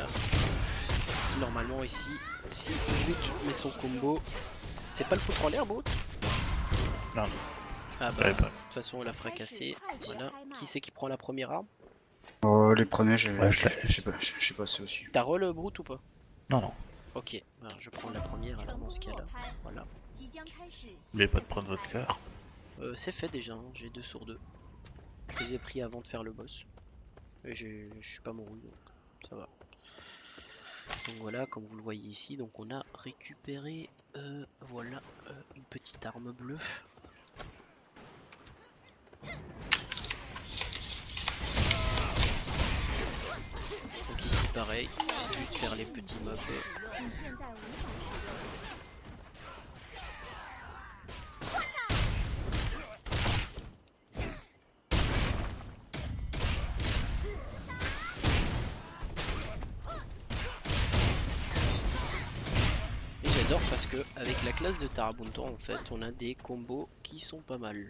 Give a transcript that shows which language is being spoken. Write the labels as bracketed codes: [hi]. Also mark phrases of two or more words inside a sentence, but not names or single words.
[fr] Normalement ici, si Brute met son combo, c'est pas le foutre en l'air Brute? Non, Ah bah, ouais, de pas. toute façon on l'a fracassé, voilà. Qui c'est qui prend la première arme? Oh, les premiers, Ouais, je l'ai. j'ai passé aussi. T'as re le Brute ou pas? Non, non. Ok, bah, je prends la première alors dans ce cas là, voilà. [zh] 即将开始。 [fr] N'oubliez pas de prendre votre cœur. C'est fait déjà, hein, j'ai 2 sur 2. Je les ai pris avant de faire le boss. Et je suis pas mouru donc ça va. Donc voilà, comme vous le voyez ici, donc on a récupéré voilà une petite arme bleue. Donc ici pareil, juste faire les petits mobs. [zh] 你现在无法使用。 [fr] Et j'adore parce que avec la classe de Tarabunta en fait on a des combos qui sont pas mal.